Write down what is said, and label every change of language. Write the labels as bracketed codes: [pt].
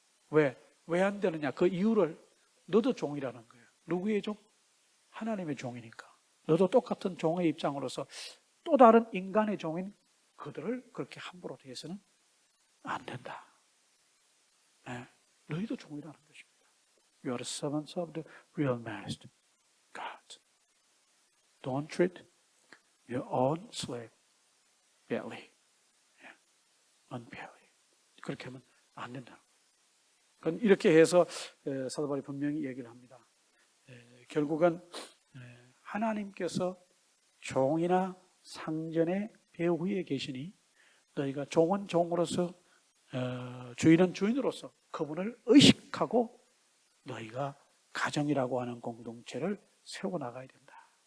[ko] 왜 안 되느냐? 그 이유를 너도 종이라는 거예요. 누구의 종? 하나님의 종이니까. 너도 똑같은 종의 입장으로서 또 다른 인간의 종인 그들을 그렇게 함부로 대해서는 안 된다. 네, 너희도 종이라는 것입니다. [en] You are the servants of the real master, God. Don't treat your own slave badly, unfairly. [ko] 그렇게 하면 안 된다. 이렇게 해서 사도 바울이 분명히 얘기를 합니다. 결국은 하나님께서 종이나 상전의 배후에 계시니 너희가 종은 종으로서 주인은 주인으로서 그분을 의식하고 너희가 가정이라고 하는 공동체를 세워나가야 된다.